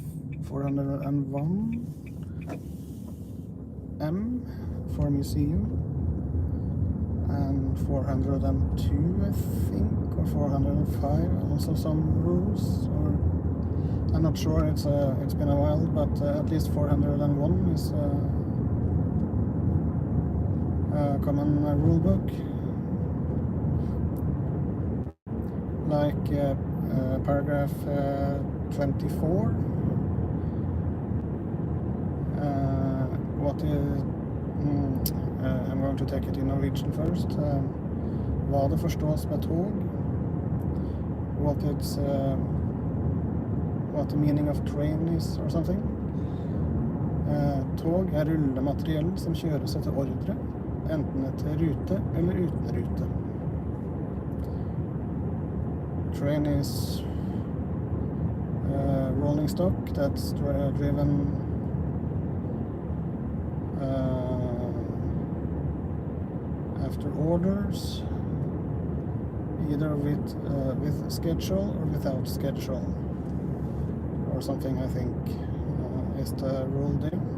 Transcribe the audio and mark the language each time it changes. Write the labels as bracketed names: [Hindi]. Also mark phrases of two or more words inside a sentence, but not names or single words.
[English] M for museum, and 402 I think, or 405, also some rules, or I'm not sure, it's been a while, but at least 401 is a common rule book, like paragraph 24. What is I'm going to take it in Norwegian first. [Norwegian] Hva det forstås med tog, [English] what the meaning of train is, or something. [Norwegian] Tog rullemateriell som kjøres etter ordre, enten etter rute eller uten rute. [English] Train is rolling stock that's driven after orders, either with schedule or without schedule, or something, I think, is the rule there.